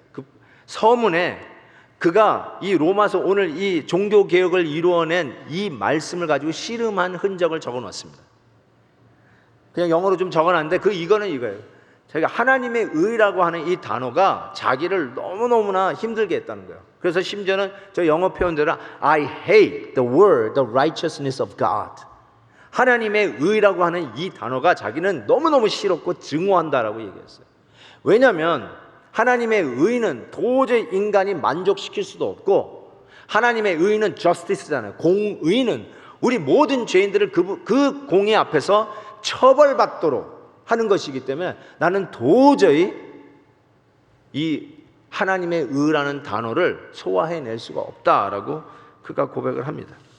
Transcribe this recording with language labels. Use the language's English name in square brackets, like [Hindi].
[Korean] 그 서문에 그가 이 로마서 오늘 이 종교 개혁을 이루어낸 이 말씀을 가지고 씨름한 흔적을 적어 놨습니다. 그냥 영어로 좀 적어 놨는데 이거는 이거예요. 자기가 하나님의 의라고 하는 이 단어가 자기를 너무너무나 힘들게 했다는 거예요. 그래서 심지어는 저 영어 표현대로 [English] I hate the word, the righteousness of God. [Korean] 하나님의 의라고 하는 이 단어가 자기는 너무너무 싫었고 증오한다라고 얘기했어요. 왜냐하면 하나님의 의는 도저히 인간이 만족시킬 수도 없고, 하나님의 의는 justice잖아요. 공의는 우리 모든 죄인들을 그 공의 앞에서 처벌받도록 하는 것이기 때문에 나는 도저히 이 하나님의 의라는 단어를 소화해낼 수가 없다라고 그가 고백을 합니다.